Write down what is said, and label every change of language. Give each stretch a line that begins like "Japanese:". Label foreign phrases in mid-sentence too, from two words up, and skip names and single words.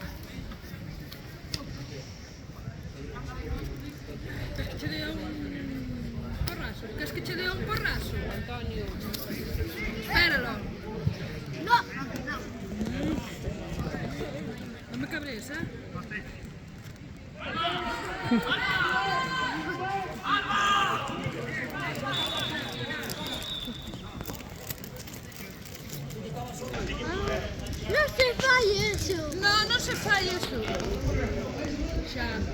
Spanish: ¿Quieres que te dé un porrazo? ¿Quieres que te dé un porrazo? Antonio. Espéralo. No. No me cabres, ¿eh? No se falle eso.
Galician: No, non se fai eso. Xa.